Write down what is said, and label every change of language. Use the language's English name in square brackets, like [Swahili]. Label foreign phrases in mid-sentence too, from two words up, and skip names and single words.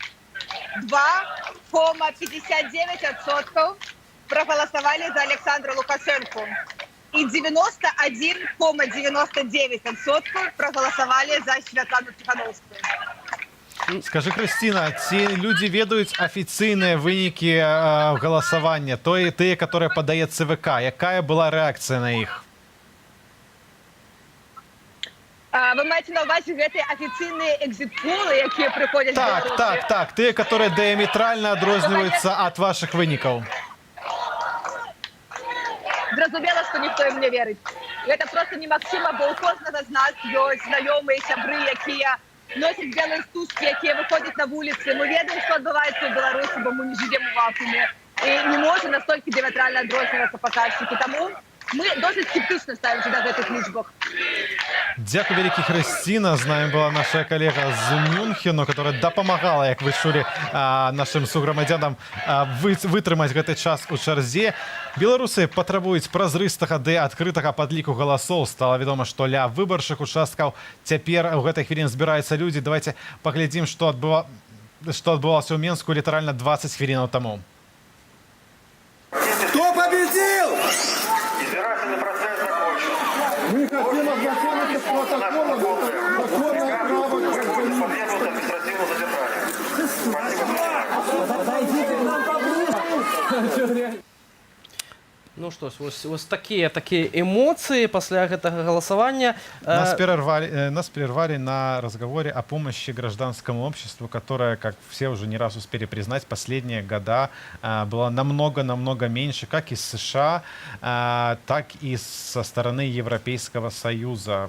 [Russian] 2,59% проголосовали за Александра Лукашенко. И 91,99% проголосовали за Светлану Тихановскую. [Belarusian] Скажи, Христина, ці люди ведаюць афіцыйныя вынікі галасавання, тыя, которые падае ЦВК? Якая была рэакцыя на іх? Вы маеце на ўвазе гэтыя афіцыйныя экзіт-полы, якія прыходзяць в Беларусі? Так, тыя, которые дыаметральна адрозніваюцца ад вашых вынікаў. Зразумела, што ніхто ім не верыць. Гэта проста немагчыма, бо ў кожнага з нас ёсць знаёмыя, сябры, якія носяць белыя стужкі, якія выходзяць на вуліцы. Мы ведаем, што адбываецца ў Беларусі, бо мы не жывем у вакууме. І не можа настолькі дыаметральна адрознівацца паказчыкі. Таму мы досыць скептычна ставімся да гэтых лічбах. Дякую вялікі, Христина. З нами была наша калега з Мюнхену, которая дапамагала, як вы чулі, нашим суграмадзянам вытрымаць гэты час у чарзе. Беларусы патрабуюць празрыстага ды адкрытага падліку галасоў. Стала вядома, што ля выбарчых участкаў цяпер у гэтай хвілін збіраюцца людзі. Давайте паглядзім, што адбывалася ў Менску літаральна 20 хвілінаў таму. [Russian] Кто победил? Избирательный процесс закончен. Мы хотим ознакомиться с протоколом. Законное право подвергнут административному задержанию. Подойдите к нам поближе. [Belarusian] Ну што ж, ось такія эмоцыі пасля гэтага галасавання. [Russian] Нас прервали на разговоре о помощи гражданскому обществу, которое, как все уже не раз успели признать, последние года было намного меньше, как из США, так и со стороны Европейского Союза.